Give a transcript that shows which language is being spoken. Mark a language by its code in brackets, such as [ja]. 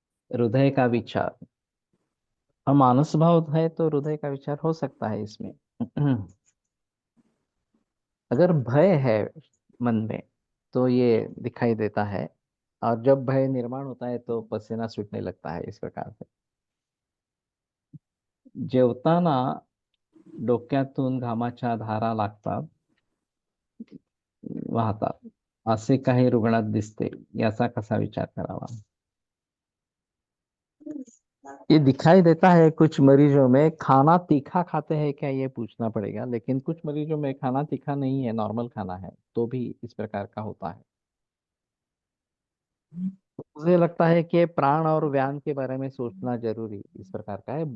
[hi] हृदय का विचार, और मानस भाव है तो हृदय का विचार हो सकता है इसमें। अगर भय है मन में, तो ये दिखाई देता है, और जब भय निर्माण होता है तो पसीना छूटने लगता है इस प्रकार से। [mr] जेवताना डोक्यातून घामाच्या धारा लागतात, वाहतात, असे काही रुग्णात दिसते, याचा कसा विचार करावा? [hi] ये दिखाई देता है कुछ मरीजों में, खाना तीखा खाते हैं क्या ये पूछना पड़ेगा, लेकिन कुछ मरीजों में खाना तीखा नहीं है, नॉर्मल खाना है, तो भी इस प्रकार का होता है। मुझे लगता है कि प्राण और व्यान के बारे में सोचना जरूरी इस प्रकार का है।